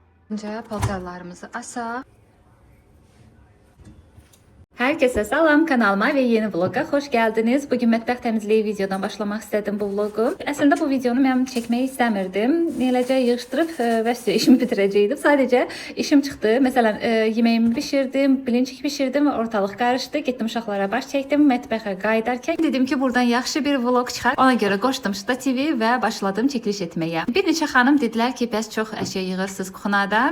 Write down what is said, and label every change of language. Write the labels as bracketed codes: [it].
[az] Önce paltarlarımızı asaq. [tr] Herkese salam, kanalıma ve yeni vloga hoş geldiniz. Bugün mətbəx təmizliyi videodan başlamak istedim bu vlogu. Aslında bu videonu mən çekmeyi istemirdim. [az] Eləcə yığışdırıb və işimi bitirəcəydim. [tr] Sadece işim çıktı. [az] Mesela yeməyimi pişirdim, bilinçik pişirdim, ortalıq qarışdı. Getdim uşaqlara baş çəkdim. Mətbəxə qayıdarkən dedim ki, buradan yaxşı bir vlog çıxar. Ona görə qoşdum ştativi və başladım çəkiliş etməyə. Bir neçə xanım dedilər ki, bəs çox əşya yığırsınız kuxunada.